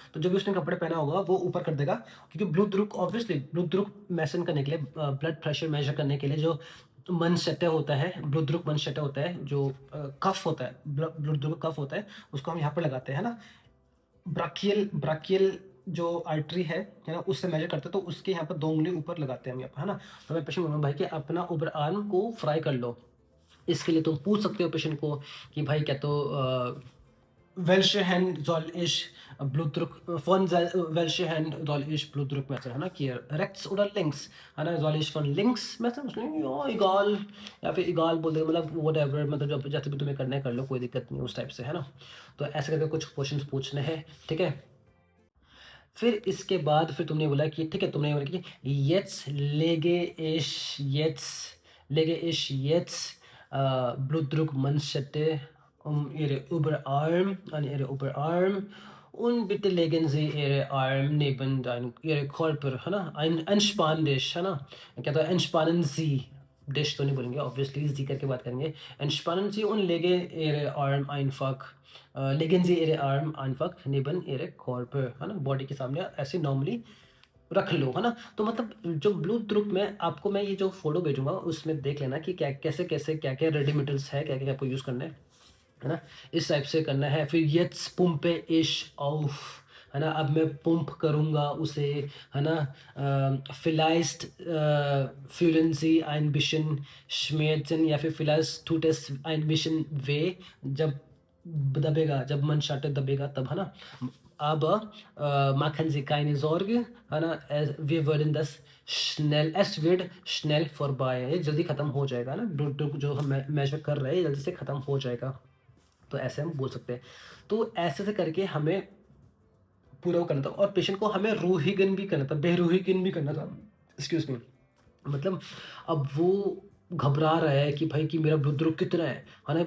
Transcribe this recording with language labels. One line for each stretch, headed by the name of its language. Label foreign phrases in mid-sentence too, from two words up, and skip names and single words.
Hindi: तो जो भी उसने कपड़े पहना होगा वो ऊपर कर देगा, क्योंकि ब्लूद्रुक ऑब्वियसली ब्लूद्रुक मेसन करने के लिए,
English: blood pressure measure
Hindi: करने के लिए जो मनशटे होता है,
German: Blutdruck Manschette
Hindi: होता है, जो कफ होता है,
German: Blutdruck Kuff
Hindi: होता है, उसको हम यहाँ पर लगाते हैं ना. ब्राकियल जो आर्टरी है ना, उससे मेजर करते हैं, तो उसके यहाँ पर 2 उंगली ऊपर लगाते हैं हम यहाँ पर, है ना. तो मैं पेशेंट बोलूँगा भाई कि अपना ओवर आर्म को फ्राई कर लो. इसके लिए तुम पूछ सकते हो पेशेंट को कि भाई क्या तो
German: welche Hand soll ich Blutdruck welche Hand soll ich Blutdruck messen,
Hindi: है ना, कि
German: rechts oder links,
Hindi: है ना,
German: soll ich von links messen, या egal,
Hindi: या फिर egal बोल दे, मतलब whatever, मतलब जब जैसे भी तुम्हें करना है कर लो, कोई दिक्कत नहीं उस टाइप से, है ना. तो ऐसे करके कुछ क्वेश्चंस पूछने हैं, ठीक है. फिर इसके बाद फिर तुमने बोला कि
German: ठीक है, तुमने बोला कि lege ich jetzt Blutdruckmanschette ihre Oberarm, an ihre Oberarm, und bitte legen Sie Ihre Arm neben Ihre Körper,
Hindi: है ना,
German: entspann dich,
Hindi: है ना, क्या तो
German: entspannen Sie,
Hindi: डिश तो नहीं बोलेंगे, ऑब्वियसली जी करके बात करेंगे।
German: Entspannen Sie und lege Ihre Arm einfach legen Sie Ihre Arm einfach neben Ihre Körper,
Hindi: है ना? बॉडी के सामने ऐसे नॉर्मली रख लो, है ना? तो मतलब जो ब्लू ग्रुप में आपको मैं ये जो फ़ोटो भेजूँगा उसमें देख लेना कि क्या कैसे-कैसे, क्या-क्या रेडिमेटल्स है, क्या-क्या आपको यूज़ करना है ना? इस टाइप से करना है। फिर
German: jetzt pumpe ich auf,
Hindi: है ना? अब मैं पंप करूँगा उसे, है ना?
German: vielleicht fühlen Sie ein bisschen Schmerzen
Hindi: या फिर
German: vielleicht tut es ein bisschen weh,
Hindi: जब दबेगा, जब मन शाटे दबेगा तब, है ना?
German: Aber machen Sie keine Sorge,
Hindi: है ना?
German: Wir werden das schnell, es wird schnell vorbei,
Hindi: ये जल्दी खत्म हो जाएगा ना? जो हम मेजर कर रहे हैं जल्दी से खत्म हो जाएगा। तो ऐसे हम बोल सकते हैं। तो ऐसे करके हमें पूरा वो करना था और पेशेंट को हमें रूहीगन भी करना था, बेरूहीगन भी करना था।
English: एक्सक्यूज़ मी।
Hindi: मतलब अब वो घबरा रहा है कि भाई कि मेरा ब्लूड्रुक कितना है ना?